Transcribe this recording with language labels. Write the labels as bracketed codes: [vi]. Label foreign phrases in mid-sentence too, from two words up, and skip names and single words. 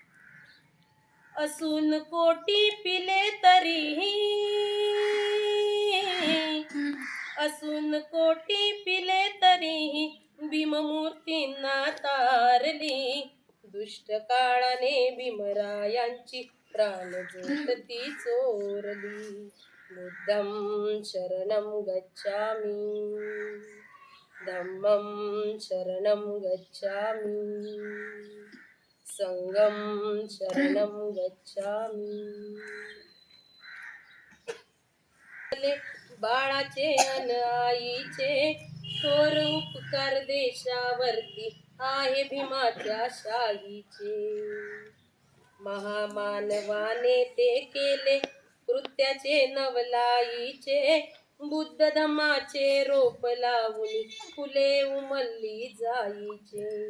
[mr] असून कोटी पिले तरीही असून कोटी पिले तरीही भीममूर्तींना तारली दुष्ट काळाने भीमरायांची प्राणज्योत ती चोरली [pi] बुद्धं शरणं गच्छामि धम्मं शरणं गच्छामि संघं शरणं गच्छामि [mr] बाळाचे अन आईचे थोर उपकार देशावरती आहे भीमाच्या शाहीचे महामानवाने ते केले कृत्याचे नवलाईचे बुद्ध धम्माचे रोप लावून फुले उमलली जाईचे